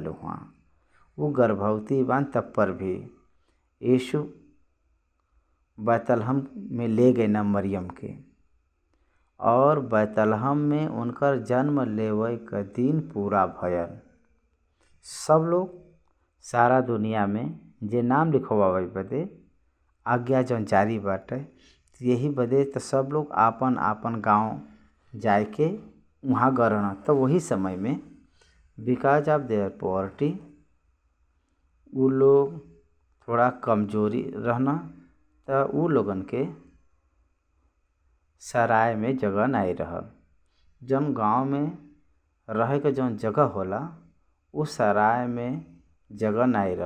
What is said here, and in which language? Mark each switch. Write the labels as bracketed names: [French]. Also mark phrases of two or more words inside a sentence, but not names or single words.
[Bhojpuri] वहाँ वो गर्भवती बान तब पर भी यीशु बैतलहम में ले गए ना मरियम के, और बैतलहम में उनकर जन्म लेवे का दिन पूरा भयल। सब लोग सारा दुनिया में जे नाम लिखवावे बदे आज्ञा जौन जारी बाटे, यही बदे तो सब लोग आपन आपन गांव जाए के वहाँ गढ़ना। तो वही समय में [English] because of their poverty [Bhojpuri] उ लोग थोड़ा कमजोरी रहना, तो उ लोगन के सराय में जगह नहीं रहल। जौन गांव में रहे के जौन जगह होला उस सराय में जगह नहीं रहल।